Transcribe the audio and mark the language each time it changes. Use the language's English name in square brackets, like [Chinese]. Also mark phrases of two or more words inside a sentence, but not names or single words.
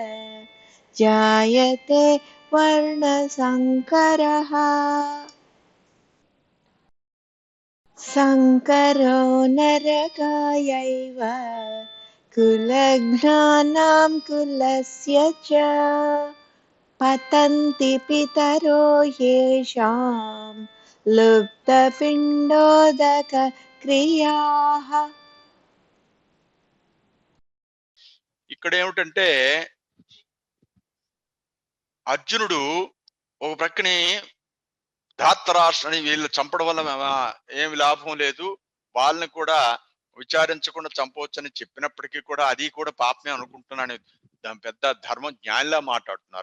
[Sanskrit] जायते वर्णसङ्करः संकरो नरकायैव कुलघ्नानां कुलस्य च पतन्ति पितरो येषां लुप्तपिण्डोदकक्रियाः. [Telugu] ఇక్కడ ఏమిటంటే అర్జునుడు ఒక ప్రక్కని ధాత్తరాష్ట్రని వీళ్ళు చంపడం వల్ల ఏమి లాభం లేదు, వాళ్ళని కూడా విచారించకుండా చంపవచ్చని చెప్పినప్పటికీ కూడా అది కూడా పాపమే అనుకుంటున్నాను, దాని పెద్ద ధర్మ జ్ఞానిలా మాట్లాడుతున్నారు.